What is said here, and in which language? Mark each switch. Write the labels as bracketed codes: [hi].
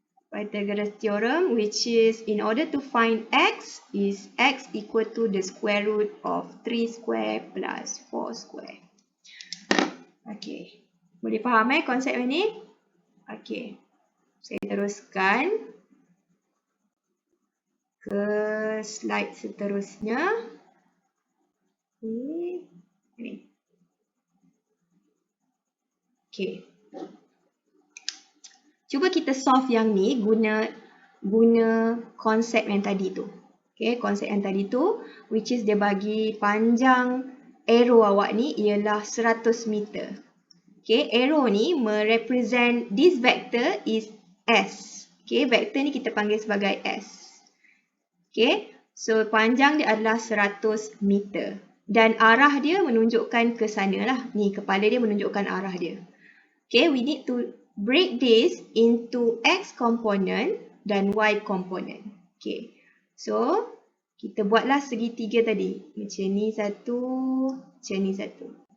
[en] Pythagoras theorem, which is in order to find x, is x equal to the square root of 3 square plus 4 square. [ms] Okay, boleh faham konsep ini? Okay, saya teruskan ke slide seterusnya. Ini. Okay. Cuba kita solve yang ni guna konsep yang tadi tu. Okay, konsep yang tadi tu, [en] which is [ms] dia bagi panjang arrow awak ni ialah 100 meter. [en] Okay, arrow [ms] ni merepresent [en] this vector is S. [ms] Okay, vector ni kita panggil sebagai S. Okay, so panjang dia adalah 100 meter. Dan arah dia menunjukkan ke sana lah. Ni, kepala dia menunjukkan arah dia. [en] Okay, we need to break this into X component [ms] dan [en] Y component. [ms] Okay, so kita buatlah segitiga tadi. Macam ni satu, macam ni satu.